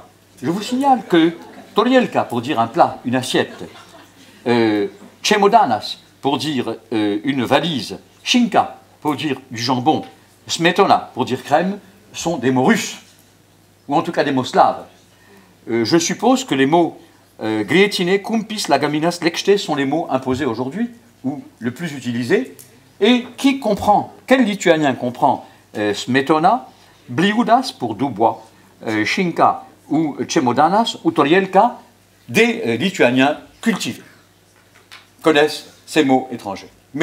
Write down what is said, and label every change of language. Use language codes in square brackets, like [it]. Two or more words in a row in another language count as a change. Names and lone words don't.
[fr] Je vous signale que torielka pour dire un plat, une assiette, chemodanas pour dire une valise, shinka pour dire du jambon, smetona pour dire crème, sont des mots russes, ou en tout cas des mots slaves. Je suppose que les mots grietine, kumpis, lagaminas, lekšte sont les mots imposés aujourd'hui, ou le plus utilisés, et qui comprend, quel lituanien comprend smetona, bliudas pour dubois, shinka ou chemodanas ou torielka, des lituaniens cultivés connaissent ces mots étrangers.